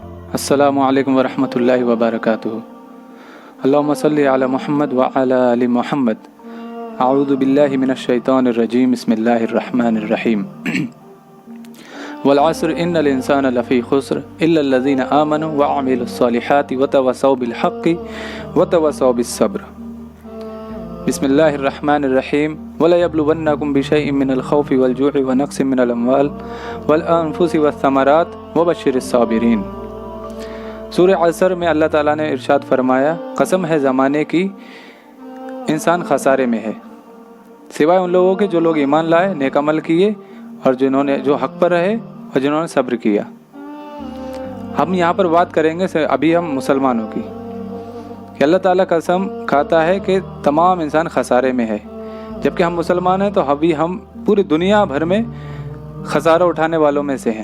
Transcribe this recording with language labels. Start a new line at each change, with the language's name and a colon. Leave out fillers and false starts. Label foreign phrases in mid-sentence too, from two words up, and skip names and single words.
Arabic: السلام عليكم ورحمة الله وبركاته. اللهم صل على محمد وعلى آل محمد. أعوذ بالله من الشيطان الرجيم. بسم الله الرحمن الرحيم. والعصر إن الإنسان لفي خسر إلا الذين آمنوا وعملوا الصالحات وتواصوا بالحق وتواصوا بالصبر. بسم الله الرحمن الرحيم. ولنبلونكم بشيء من الخوف والجوع ونقص من الأموال والأنفس والثمرات وبشر الصابرين.
Hindi: सूरह असर में अल्लाह ताला ने इरशाद फरमाया, कसम है ज़माने की, इंसान खसारे में है, सिवाय उन लोगों के जो लोग ईमान लाए, नेक अमल किए और जिन्होंने जो हक पर रहे और जिन्होंने सब्र किया। हम यहाँ पर बात करेंगे अभी हम मुसलमानों की, कि अल्लाह ताला कसम खाता है कि तमाम इंसान खसारे में है, जबकि हम मुसलमान हैं तो अभी हम पूरी दुनिया भर में खसारा उठाने वालों में से हैं।